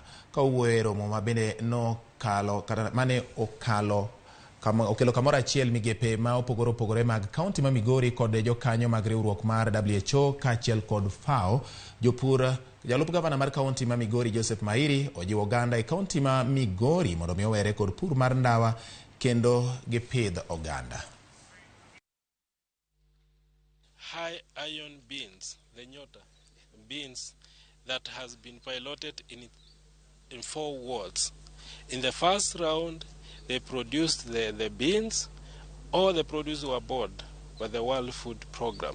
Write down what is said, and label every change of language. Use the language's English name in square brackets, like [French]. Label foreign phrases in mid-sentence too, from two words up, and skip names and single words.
[Luo (Kenya and Tanzania)] Ka owuoyo e romo ma bende nokalo kata mane okelo kamoro achiel migepe ma opogore mag kaunti ma Migori kod jokanyo mag riwruok mar WHO kaachiel kod FAO, jalup gavana mar kaunti ma Migori Joseph Mairi ojiwo oganda e kaunti ma Migori mondo mi owere kod pur mar ndawa kendo gipidh oganda. [English] High iron beans, the nyota beans that has been piloted in 4 wards. In the first round, they produced the beans. All the produce were bought by the World Food Program.